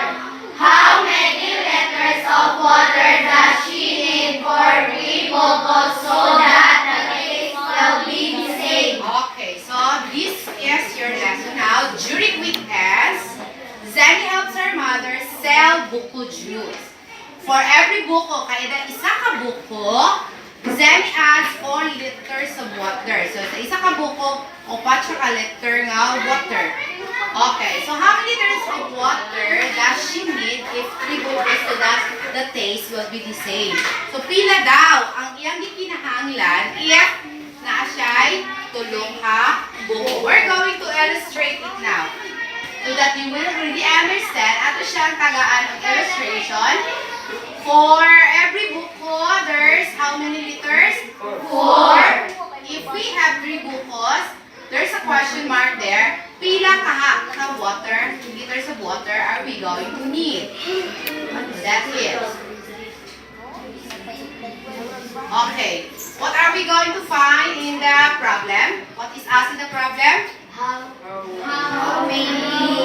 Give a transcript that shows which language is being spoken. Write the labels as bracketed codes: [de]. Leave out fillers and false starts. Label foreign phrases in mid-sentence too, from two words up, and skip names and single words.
[en] How many liters of water does she need for 3 bukos so that the taste will be the same? Okay, so this is your lesson now. During weekends, Zenny helps her mother sell buko juice. For every buko, [ceb] kada isa ka buko, [en] Zenny adds 4 liters of water. [ceb] So sa isa ka buko, [en] 4 liter [ceb] nga water. [en] Okay, so how many liters of water does she need if 3 bukos so that the taste will be the same? [ceb] So pila daw ang iyang gikinahanglan [en] if naa [ceb] siya'y tulong ka buko. [en] We're going to illustrate it now so that you will really understand. [ceb] Ato siyang tagaan ng [en] illustration. For every buko, there's how many liters? 4. If we have 3 bukos, there's a question mark there. [ceb] Pila ka [en] water, liters of water are we going to need? That's it. Okay. What are we going to find in the problem? What is asked in the problem? How many?